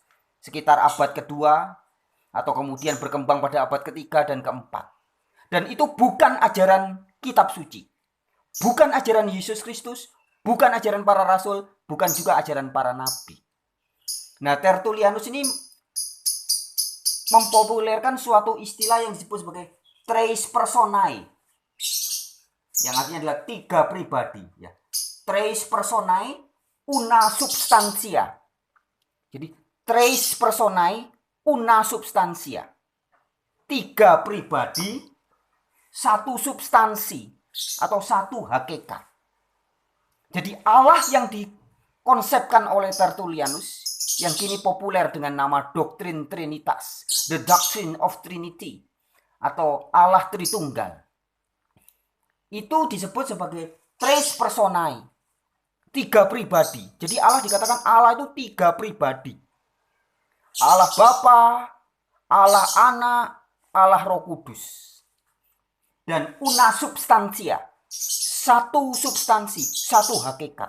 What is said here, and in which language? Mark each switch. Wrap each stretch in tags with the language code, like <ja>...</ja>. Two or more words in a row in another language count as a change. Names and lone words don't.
<id>Sekitar abad kedua atau kemudian berkembang pada abad ketiga dan keempat. Dan itu bukan ajaran kitab suci. Bukan ajaran Yesus Kristus, bukan ajaran para rasul, bukan juga ajaran para nabi. Nah, Tertullianus ini mempopulerkan suatu istilah yang disebut sebagai</id> <la>tres personae,</la> <id>yang artinya adalah tiga pribadi. Ya.</id> <la>Tres personae una substantia. Jadi, tres personae una substantia.</la> <id>Tiga pribadi, satu substansi atau satu hakikat. Jadi Allah yang dikonsepkan oleh Tertullianus yang kini populer dengan nama doktrin Trinitas,</id> <en>the doctrine of Trinity</en> <id>atau Allah Tritunggal. Itu disebut sebagai</id> <la>tres personae,</la> <id>tiga pribadi. Jadi Allah dikatakan Allah itu tiga pribadi. Allah Bapa, Allah Anak, Allah Roh Kudus. Dan</id> <la>una substansia,</la> <id>satu substansi, satu hakikat.</id>